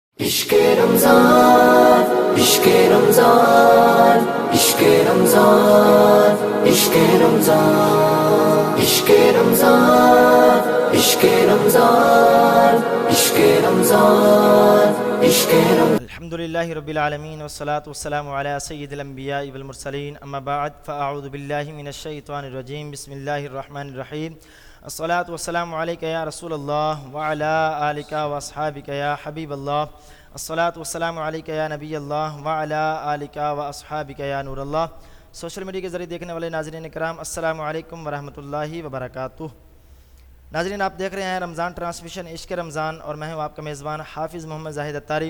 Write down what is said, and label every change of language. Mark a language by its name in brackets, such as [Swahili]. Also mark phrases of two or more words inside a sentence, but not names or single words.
[Urdu] عشق رمضان عشق رمضان عشق رمضان عشق رمضان عشق رمضان عشق رمضان عشق رمضان عشق رمضان [Arabic] الحمد للہ رب العالمین والصلاة والسلام علی سید الانبیاء والمرسلین اما بعد فاعوذ باللہ من الشیطان الرجیم بسم اللہ الرحمن الرحیم الصلاة والسلام علیکہ یا رسول اللہ وعلی آلکہ واصحابکہ یا حبیب اللہ الصلاة والسلام علیکہ یا نبی اللہ وعلی آلکہ واصحابکہ یا نور اللہ۔ [Urdu] سوشل میڈیا کے ذریعے دیکھنے والے ناظرین کرام [Arabic] السلام علیکم ورحمۃ اللہ وبرکاتہ۔ [Urdu] ناظرین آپ دیکھ رہے ہیں رمضان ٹرانسمیشن عشق رمضان اور میں ہوں آپ کا میزبان حافظ محمد زاہد اتاری۔